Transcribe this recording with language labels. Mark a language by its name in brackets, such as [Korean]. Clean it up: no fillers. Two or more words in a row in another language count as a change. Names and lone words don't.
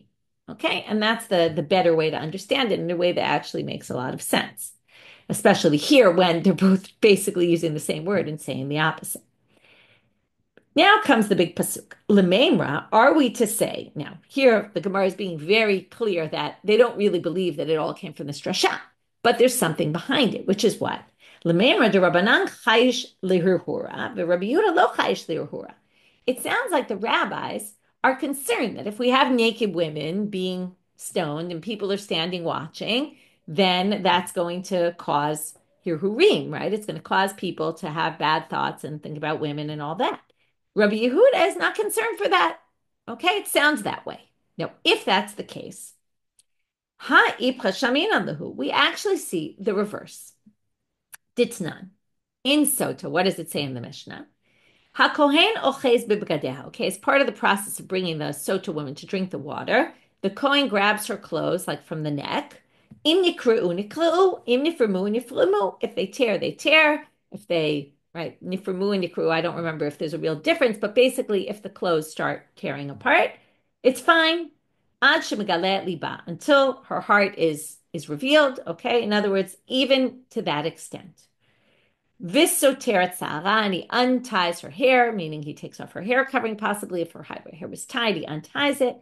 [English] Okay, and that's the better way to understand it in a way that actually makes a lot of sense, especially here when they're both basically using the same word and saying the opposite. Now comes the big pasuk. Lememra, are we to say, now here the Gemara is being very clear that they don't really believe that it all came from the drasha, but there's something behind it, which is what? [Aramaic] למימרא דרבנן חיישי להרהורא, but Rabbi Yehuda לא חייש להרהורא. [English] It sounds like the rabbis are concerned that if we have naked women being stoned and people are standing watching, then that's going to cause hirhurim, right? It's going to cause people to have bad thoughts and think about women and all that. Rabbi Yehuda is not concerned for that. Okay, it sounds that way. Now, if that's the case, we actually see the reverse. Ditnan. In Sotah, what does it say in the Mishna? [Hebrew] הכהן אוחז בבגדיה. [English] Okay, as part of the process of bringing the Sotah woman to drink the water, the Kohen grabs her clothes, like from the neck. [Hebrew] אם נקרעו נקרעו, אם נפרמו נפרמו. [English] If they tear, they tear. If they, right, nifremu and nikreu, I don't remember if there's a real difference, but basically if the clothes start tearing apart, it's fine. [Hebrew] עד שמגלה לבה, [English] until her heart is revealed. Okay, in other words, even to that extent. [Hebrew] וסותרת שערה, [English] and he unties her hair, meaning he takes off her hair covering, possibly if her hair was tied, he unties it.